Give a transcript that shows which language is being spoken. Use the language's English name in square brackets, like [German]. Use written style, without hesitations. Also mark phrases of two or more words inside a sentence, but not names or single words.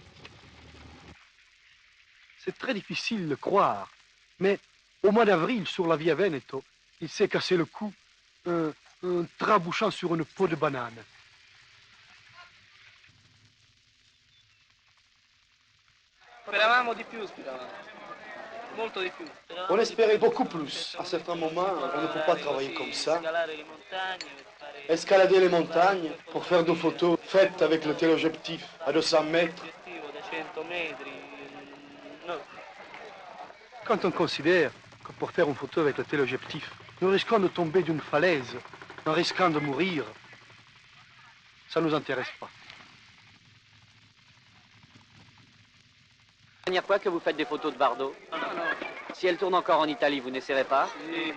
[French] C'est très difficile de le croire, mais au mois d'avril, sur la Via Veneto, il s'est cassé le cou en trabouchant sur une peau de banane. [Italian] Speravamo di più, speravamo. Molto di più. [French] On espérait beaucoup plus. À certains moments, on ne peut pas travailler comme ça. [Italian] Scalare le montagne per fare [French] Escalader les montagnes pour faire des photos faites avec le téléobjectif à 200 mètres. [Italian] l'obiettivo da 100 metri. No. [French] Quand on considère que pour faire une photo avec le téléobjectif, nous risquons de tomber d'une falaise, en risquant de mourir, ça ne nous intéresse pas. La dernière fois que vous faites des photos de Bardot, si elle tourne encore en Italie, vous n'essaierez pas?